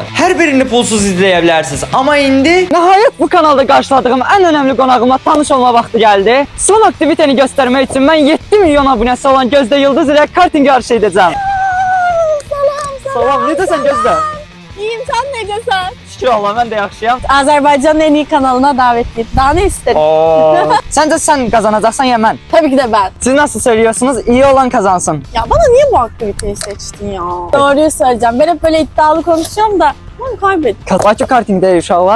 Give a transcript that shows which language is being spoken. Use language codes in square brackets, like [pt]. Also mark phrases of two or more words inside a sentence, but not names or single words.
[az] Hər birini pulsuz izləyə bilərsiniz. Amma indi nəhayət bu kanalda qarşıladığım ən önəmli qonağıma tanış olma vaxtı gəldi. Son aktivitəni göstərmək üçün mən 7 milyon abunəsi olan Gözdə Yıldız ilə karting yarışı edəcəm. Salam, necəsən Gözdə? [tr] İyiyim, sen necəsən? [az] Şükür Allah, mən də yaxşıyam. [tr] Azerbaycan'ın en iyi kanalına davetli. Daha ne isterim? [az] Səncə sən qazanacaqsan ya mən? [tr] Tabii ki de ben. Siz nasıl söylüyorsunuz? İyi olan kazansın. Ya bana niye bu aktiviteyi seçtin ya? Doğruyu söyleyeceğim. Ben hep böyle iddialı konuşuyorum da ben kaybettim. [az] Bakı kartingdə uşaqlar.